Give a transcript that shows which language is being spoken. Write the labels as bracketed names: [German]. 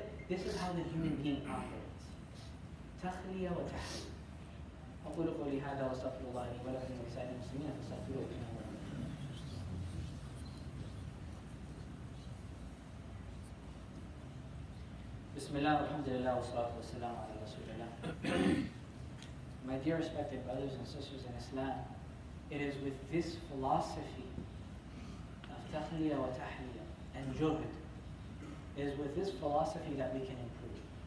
[English] This is how the human being operates. [Arabic] تخلية وتحلية. أقول قولي هذا وأستغفر الله لي ولكم ولسائر المسلمين فاستغفروه إنه هو الغفور الرحيم. بسم الله والحمد لله والصلاة والسلام على رسول الله. [English] My dear respected brothers and sisters in Islam, it is with this philosophy of tahliyah wa tahliyah and juhd, it is with this philosophy that we can improve.